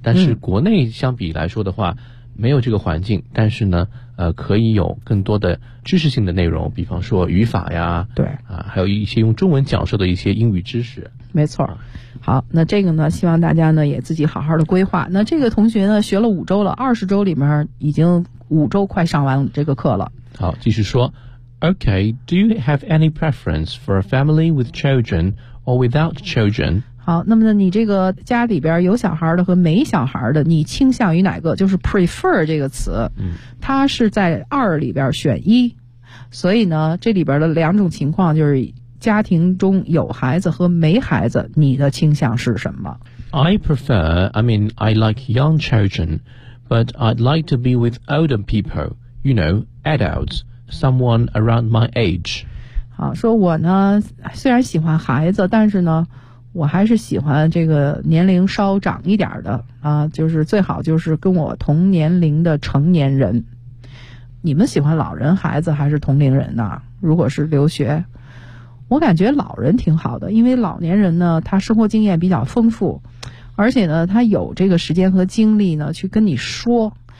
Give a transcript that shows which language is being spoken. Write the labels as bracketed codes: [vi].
[zh] 但是国内相比来说的话，没有这个环境，但是呢可以有更多的知识性的内容，比方说语法呀，对啊，还有一些用中文讲授的一些英语知识。没错。好，那这个呢，希望大家呢也自己好好的规划。那这个同学呢学了五周了，二十周里面已经五周快上完这个课了。好，继续说。 [en] Okay, do you have any preference for a family with children or without children? [zh] 好，那么呢，你这个家里边有小孩的和没小孩的，你倾向于哪个？就是 prefer 这个词，它是在二里边选一，所以呢，这里边的两种情况就是家庭中有孩子和没孩子，你的倾向是什么 [en] ？I prefer, I mean, I like young children, but I'd like to be with older people, you know, adults, someone around my age. [zh] 好，说我呢，虽然喜欢孩子，但是呢。我还是喜欢这个年龄稍长一点的啊，就是最好就是跟我同年龄的成年人。你们喜欢老人、孩子还是同龄人呢？如果是留学，我感觉老人挺好的，因为老年人呢，他生活经验比较丰富，而且呢，他有这个时间和精力呢去跟你说。